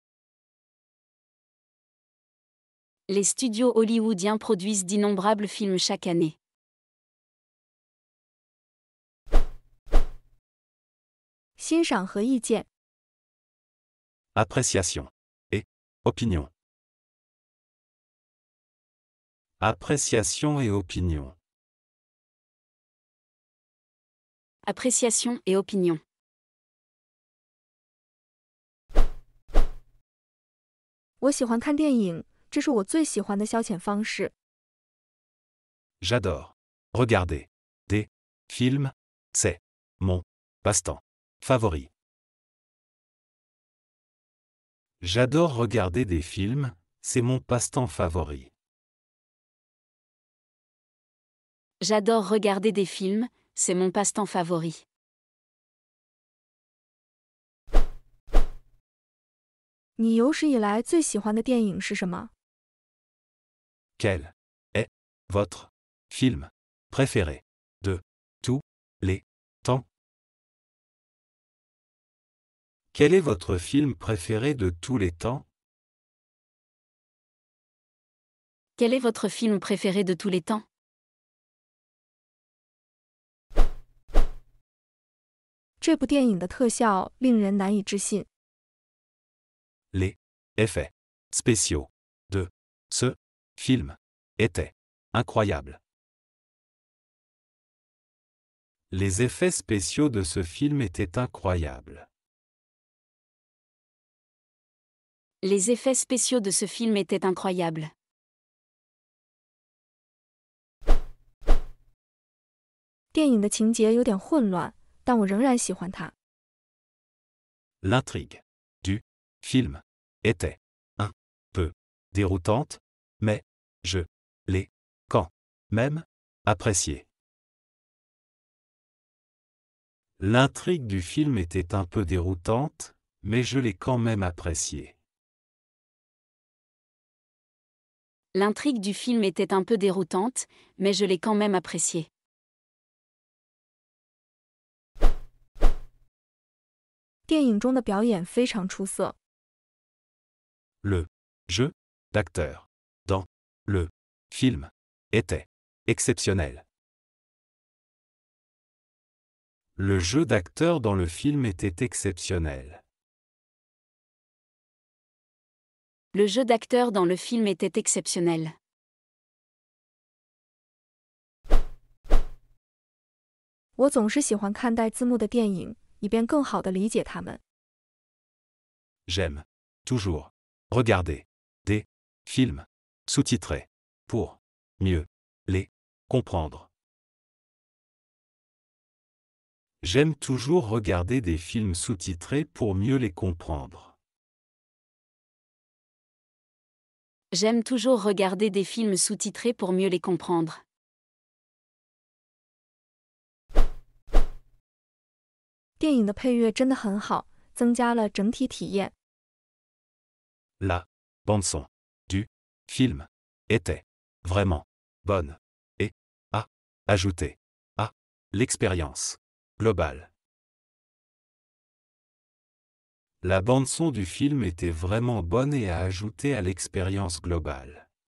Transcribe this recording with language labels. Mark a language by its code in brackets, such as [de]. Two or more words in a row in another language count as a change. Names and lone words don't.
[fr] Les studios hollywoodiens produisent d'innombrables films chaque année. [zh] 欣赏和意见。 [fr] Appréciation et opinion. Appréciation et opinion. Appréciation et opinion. [zh] 我喜欢看电影，这是我最喜欢的消遣方式。 [fr] J'adore regarder des films, c'est mon passe-temps favori. J'adore regarder des films, c'est mon passe-temps favori. J'adore regarder des films, c'est mon passe-temps favori. [zh] 你有史以来最喜欢的电影是什么？ [fr] Quel est votre film préféré de tous les temps? Quel est votre film préféré de tous les temps? Quel est votre film préféré de tous les temps? [zh] 这部电影的特效令人难以置信。 [fr] Les effets spéciaux de ce film étaient incroyables. Les effets spéciaux de ce film étaient incroyables. Les effets spéciaux de ce film étaient incroyables. « [zh] 电影的情节有点混乱，但我仍然喜欢它。 [fr] L'intrigue du film était un peu déroutante, mais je l'ai quand même apprécié. L'intrigue du film était un peu déroutante, mais je l'ai quand même apprécié. L'intrigue du film était un peu déroutante, mais je l'ai quand même appréciée. [zh] 电影中的表演非常出色。 [fr] Le jeu d'acteur dans le film était exceptionnel. Le jeu d'acteur dans le film était exceptionnel. Le jeu d'acteur dans le film était exceptionnel. [zh] 我总是喜欢看带字幕的电影，以便更好地理解它们。 [fr] J'aime toujours regarder des films sous-titrés pour mieux les comprendre. J'aime toujours regarder des films sous-titrés pour mieux les comprendre. J'aime toujours regarder des films sous-titrés pour mieux les comprendre. [zh] 电影的配乐真的很好，增加了整体体验。 [fr] La bande-son du film était vraiment bonne et a ajouté à l'expérience globale. La bande-son du film était vraiment bonne et a ajouté à l'expérience globale.